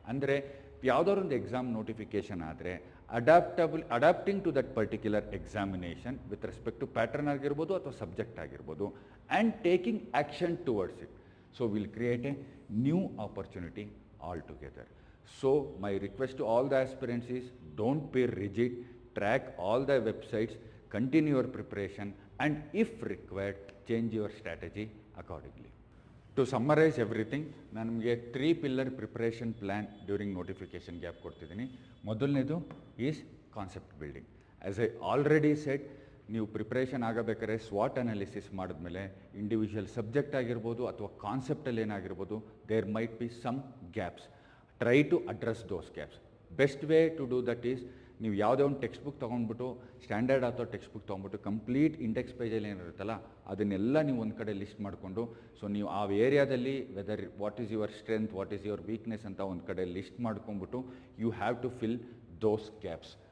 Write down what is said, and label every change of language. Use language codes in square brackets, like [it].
[kn] ಅಂದರೆ ಯಾವುದಾದ್ರು ಒಂದು ಎಕ್ಸಾಮ್ ನೋಟಿಫಿಕೇಷನ್ ಆದರೆ [en] adapting to that particular examination with respect to pattern [kn] ಆಗಿರ್ಬೋದು ಅಥವಾ ಸಬ್ಜೆಕ್ಟ್ ಆಗಿರ್ಬೋದು, [en] And taking action towards it. So will create a new opportunity altogether. So my request to all the aspirants is, don't be rigid, track all the websites, continue your preparation, and if required change your strategy accordingly. To summarize everything, [kn] ನಾನು ನಿಮಗೆ [en] 3 pillar preparation plan during notification gap [kn] ಕೊಡ್ತಿದ್ದೀನಿ. ಮೊದಲನೇದು [en] Is concept building. As I already shed, [kn] ನೀವು preparation ಆಗಬೇಕಾದ್ರೆ ಸ್ವಾಟ್ analysis ಮಾಡಿದ್ಮೇಲೆ individual subject ಆಗಿರ್ಬೋದು ಅಥವಾ ಕಾನ್ಸೆಪ್ಟಲ್ಲಿ ಏನಾಗಿರ್ಬೋದು, [en] There might be some gaps. Try to address those gaps. Best way to do that is, [kn] ನೀವು ಯಾವುದೇ ಒಂದು text book ತೊಗೊಂಡ್ಬಿಟ್ಟು, standard ಅಥವಾ ಟೆಕ್ಸ್ಟ್ ಬುಕ್ ತೊಗೊಂಡ್ಬಿಟ್ಟು ಕಂಪ್ಲೀಟ್ ಇಂಡೆಕ್ಸ್ ಪೇಜಲ್ಲಿ ಏನಿರುತ್ತಲ್ಲ ಅದನ್ನೆಲ್ಲ ನೀವು ಒಂದು ಕಡೆ ಲಿಸ್ಟ್ ಮಾಡಿಕೊಂಡು, ಸೊ ನೀವು ಆ ಏರಿಯಾದಲ್ಲಿ [en] whether what is your strength, what is your weakness [kn] ಅಂತ ಒಂದು ಕಡೆ ಲಿಸ್ಟ್ ಮಾಡ್ಕೊಂಡ್ಬಿಟ್ಟು [en] You have to fill those gaps.